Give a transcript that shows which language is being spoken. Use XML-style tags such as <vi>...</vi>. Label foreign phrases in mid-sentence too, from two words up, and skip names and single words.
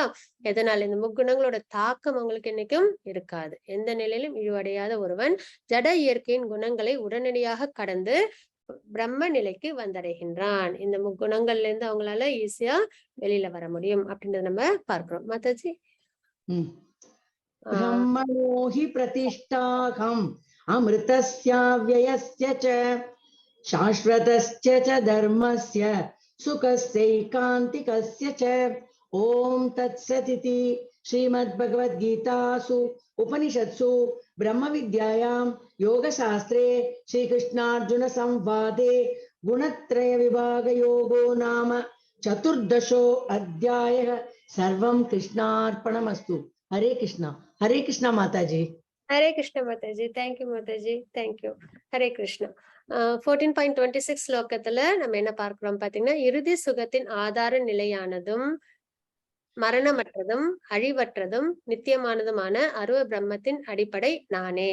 <ta>எதனால இந்த முக்குணங்களோட தாக்கம் அவங்களுக்கு என்னைக்கும் இருக்காது. எந்த நிலையிலும் இழிவடையாத ஒருவன் ஜட இயற்கையின் குணங்களை உடனடியாக கடந்து பிரம்ம நிலைக்கு வந்தடைகின்றான். இந்த முக்குணங்கள்ல இருந்து அவங்களால ஈஸியா வெளியில வர முடியும் அப்படின்றத நம்ம பார்க்கிறோம். மாதாஜி.</ta> <sa>ब्रह्मणो हि प्रतिष्ठाहम् अमृतस्याव्ययस्य च शाश्वतस्य च धर्मस्य सुखस्यैकान्तिकस्य च ॐ तत्सदिति श्रीमद्भगवद्गीतासु उपनिषत्सु ब्रह्मविद्यायां योगशास्त्रे श्रीकृष्णार्जुनसंवादे गुणत्रयविभागयोगो नाम चतुर्दशो अध्यायः सर्वं कृष्णार्पणमस्तु।</sa> <hi>हरे कृष्णा माताजी।</hi> <ta>ஹரே கிருஷ்ண மாதாஜி. தேங்க்யூ மாதாஜி. தேங்க்யூ. ஹரே கிருஷ்ணா. 14.26 ஸ்லோகத்துல நம்ம என்ன பார்க்கிறோம் பாத்தீங்கன்னா, இறுதி சுகத்தின் ஆதார நிலையானதும் மரணமற்றதும் அழிவற்றதும் நித்தியமானதுமான அருவ பிரம்மத்தின் அடிப்படை நானே.</ta>